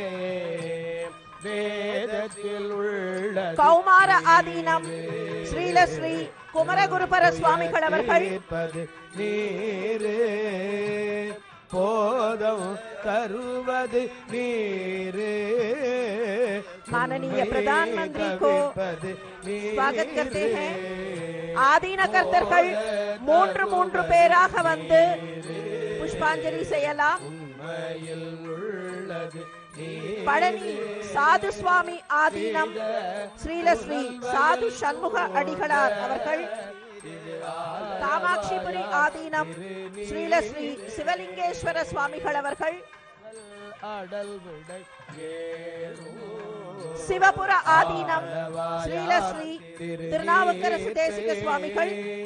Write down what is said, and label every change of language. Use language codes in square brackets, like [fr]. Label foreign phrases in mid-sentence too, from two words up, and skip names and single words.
[ta] வேதத்தில் உள்ள கௌமார ஆதீனம் ஸ்ரீலஸ்ரீ குமரகுருபர சுவாமிகள் அவர்கள், நீரு போதம் தருவது நீரு. [hi] माननीय प्रधानमंत्री को स्वागत करते हैं. [ta] ஆதீன கர்த்தர்கள் மூன்று பேராக வந்து புஷ்பாஞ்சலி செய்யலாம். பழனி சாது சுவாமி ஆதீனம் ஸ்ரீலஸ்ரீ சாது சண்முக அடிகளார் அவர்கள், காமாட்சிபுரி ஆதீனம் ஸ்ரீலஸ்ரீ சிவலிங்கேஸ்வர சுவாமிகள் அவர்கள், சிவபுர ஆதீனம் ஸ்ரீலஸ்ரீ திருநாவுக்கரசு தேசிக சுவாமிகள்,